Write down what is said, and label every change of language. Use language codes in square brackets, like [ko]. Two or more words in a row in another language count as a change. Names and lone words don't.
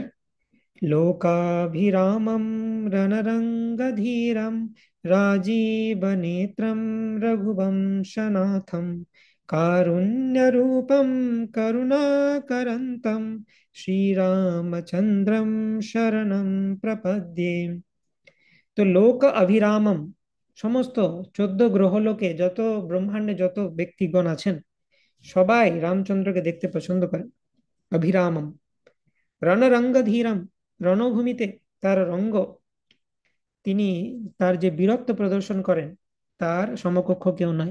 [sa] लोकाभिरामं रणरङ्गधीरं, राजीवनेत्रं रघुवंशनाथं, कारुण्यरूपं करुणाकरन्तं, श्रीरामचन्द्रं शरणं प्रपद्ये। [bn] তো [sa] লোক অভিরামম, [bn] সমস্ত 14 গ্রহলোকে যত ব্রহ্মাণ্ডে যত ব্যক্তিগণ আছেন, সবাই রামচন্দ্রকে দেখতে পছন্দ করেন। [sa] অভিরামম রণরঙ্গধীরম, [bn] রণভূমিতে তার রঙ্গ, তিনি তার যে বীরত্ব প্রদর্শন করেন তার সমকক্ষ কেউ নাই।